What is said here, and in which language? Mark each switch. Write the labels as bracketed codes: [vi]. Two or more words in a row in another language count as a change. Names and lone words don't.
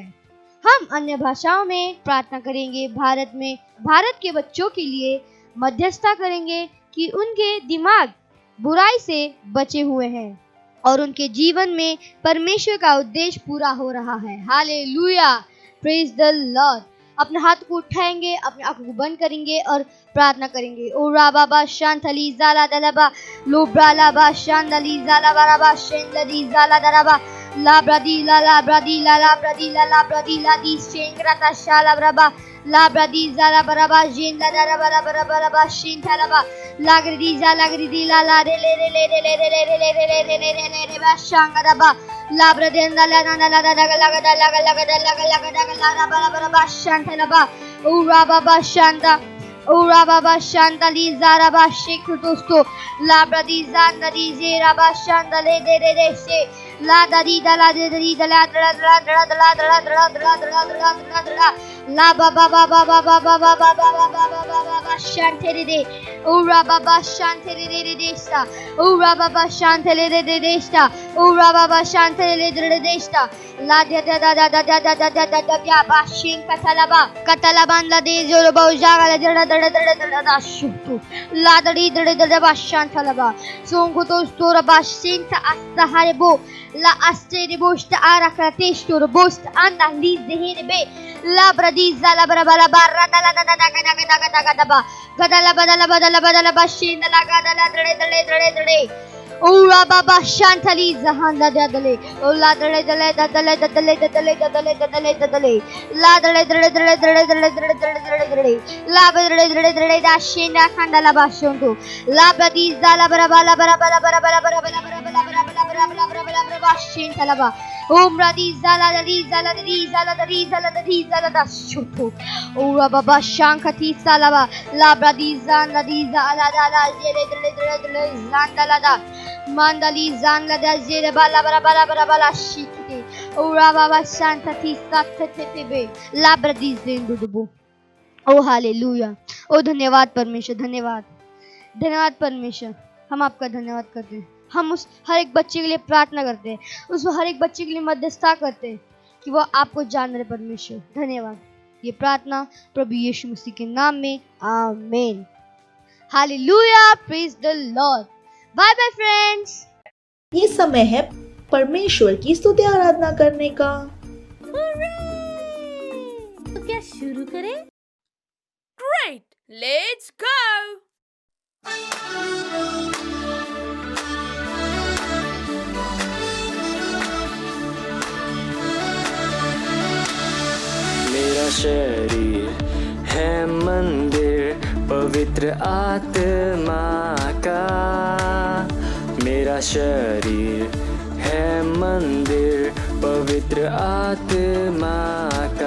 [hi] हम अन्य भाषाओं में प्रार्थना करेंगे। भारत के बच्चों के लिए मध्यस्थता करेंगे कि उनके दिमाग बुराई से बचे हुए हैं और उनके जीवन में परमेश्वर का उद्देश्य पूरा हो रहा है। हालेलुया, [en] praise the Lord. [hi] अपने हाथ को उठाएंगे, अपने आंखों को बंद करेंगे और प्रार्थना करेंगे। ओ राबाबा शांतली जाला दलबा लोब्राला बा शांतली जाला बराबा शेंदली जाला दरबा ला ब्रदी ला ब्रदी ला ब्रदी ला ब्रदी ला दी शेंग्राता शाला ब्रबा ला ब्रदी जाला बराबा जेंदा दरबा बराबा बराबा शेंथलबा लागरी ला ला रे ले रे ले रे ले रे ले रे ले रे ले रे ले रे ले बा शांगरबा ला ब्रदेंदा ला ना ला ला ला बराबा शांथलबा ऊरा बाबा शांतली ज़ाराबा शेख दोस्तों ला ब्रदी ज़ांदरी ज़ेराबा शांतले दे रे रे से ला दरी दला दे दरी दला दला दला दला दला दला दला दला दला दला दला दला ला बाबा बाबा बाबा बाबा बाबा बाबा बाबा शांतले दे ऊरा बाबा शांतले दे रे देस्ता ऊरा बाबा शांतले दे रे देस्ता ऊरा बाबा शांतले दे रे देस्ता ला दे दा दा दा दा दा दा दा दा दा या बाशिंग कतलाबान ला दे जो बहुजागा दड़ा दड़ा दड़ा दड़ा दा शुतु ला दड़ी दड़ा दड़ा बाशान थलबा सोंगो तो स्टोर बाशिंग ता अस्ताहारे बो ला अस्तेरे बोस्ट आरा करते स्टोर बोस्ट अंदा ली देहने बे ला ब्रदी ज़ाला बराबरा बारा दला दला दगा दगा दगा दगा दबा गदला बदला बदला बदला बाशिंग दला गदला दड़े दड़े दड़े दड़े ओरा बाबा शांतली जहान ला दले ओ ला दले दले दले दले दले दले दले दले ला दले दले दले दले दले दले दले दले ला दले दले दले दाशिना खंडला बाशोंतो ला ब्रदी ज़ाला बराबरा बराबरा बराबरा बराबरा बराबरा बराबरा बराबरा बराबरा बाशिन तलबा ओम ब्रदी ज़ाला दली ज़ाला दली ज़ाला दली ज़ाला दली ज़ाला दाशोंतो ओरा बाबा शांकती सालाबा ला ब्रदी ज़ान दली ज़ाला दाला जेरे दले दले दले ज़ान दला दा Mandali zangla da zere bala bala bala bala bala shikite ora baba shanta ti sattetebe labradi zendubu। ओ हालेलुया, ओ धन्यवाद परमेश्वर, धन्यवाद परमेश्वर। हम आपका धन्यवाद करते हैं। हम उस हर एक बच्चे के लिए प्रार्थना करते हैं, उस हर एक बच्चे के लिए मध्यस्थता करते हैं कि वो आपको जान रहे। परमेश्वर धन्यवाद। ये प्रार्थना प्रभु यीशु मसीह के नाम में, आमीन। हालेलुया, [en] praise the Lord. bye bye friends. [hi] ये समय है परमेश्वर की स्तुति आराधना करने का। तो क्या शुरू करें? [en] Great, let's go! [hi] मेरा शरीर है मंदिर पवित्र आत्मा का, मेरा शरीर है मंदिर पवित्र आत्मा का,